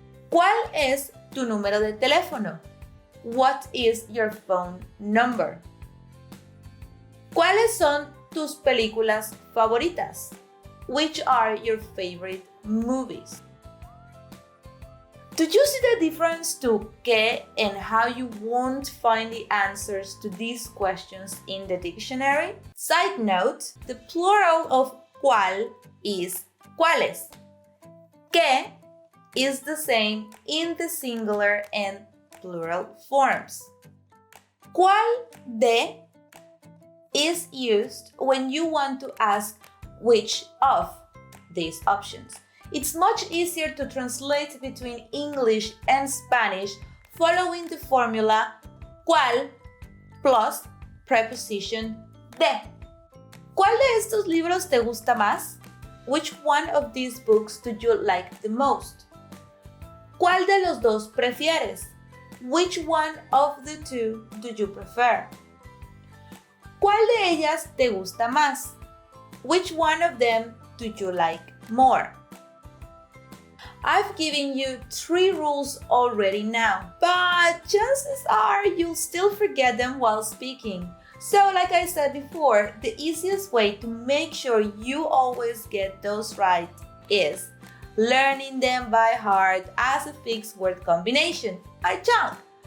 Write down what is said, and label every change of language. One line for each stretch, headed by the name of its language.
Spanish: ¿Cuál es tu número de teléfono?
English: What is your phone number?
Spanish: ¿Cuáles son tus películas favoritas?
English: Which are your favorite movies? Did you see the difference to que and how you won't find the answers to these questions in the dictionary? Side note, the plural of cuál is cuáles. Que is the same in the singular and plural forms. ¿Cuál de is used when you want to ask which of these options. It's much easier to translate between English and Spanish following the formula cuál plus preposition de.
Spanish: ¿Cuál de estos libros te gusta más?
English: Which one of these books do you like the most?
Spanish: ¿Cuál de los dos prefieres?
English: Which one of the two do you prefer?
Spanish: ¿Cuál de ellas te gusta más?
English: Which one of them do you like more? I've given you 3 rules already now, but chances are you'll still forget them while speaking. So, like I said before, the easiest way to make sure you always get those right is learning them by heart as a fixed word combination, a chunk.